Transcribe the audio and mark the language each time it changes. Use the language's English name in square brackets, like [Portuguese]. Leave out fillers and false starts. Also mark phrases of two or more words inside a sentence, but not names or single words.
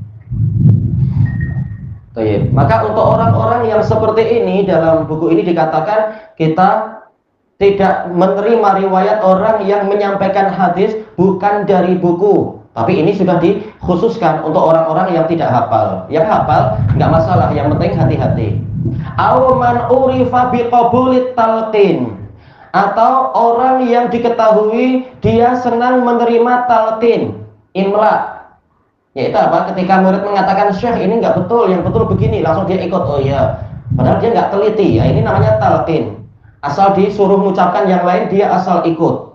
[Indonesian] Maka untuk orang-orang yang seperti ini, dalam buku ini dikatakan kita tidak menerima riwayat orang yang menyampaikan hadis bukan dari buku. Tapi ini sudah dikhususkan untuk orang-orang yang tidak hafal. Yang hafal nggak masalah, yang penting hati-hati. [Arabic] أو من عرف بقبول التلقين, [Indonesian] atau orang yang diketahui dia senang menerima talqin, imla. Yaitu apa? Ketika murid mengatakan Syekh ini nggak betul, yang betul begini, langsung dia ikut. Oh iya, padahal dia nggak teliti. Ya, ini namanya talqin. Asal disuruh mengucapkan yang lain, dia asal ikut.